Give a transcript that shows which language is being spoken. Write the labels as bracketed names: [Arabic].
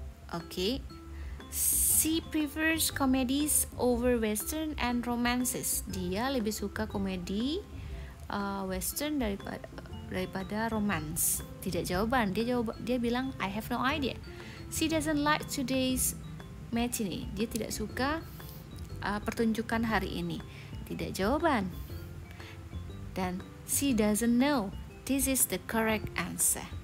[English] Okay. She prefers comedies over western and romances. [Indonesian] Dia lebih suka komedi western daripada romance. Tidak jawaban. Dia bilang [English] I have no idea. She doesn't like today's matinee. [Indonesian] Dia tidak suka pertunjukan hari ini. Tidak jawaban. Dan [English] she doesn't know this is the correct answer.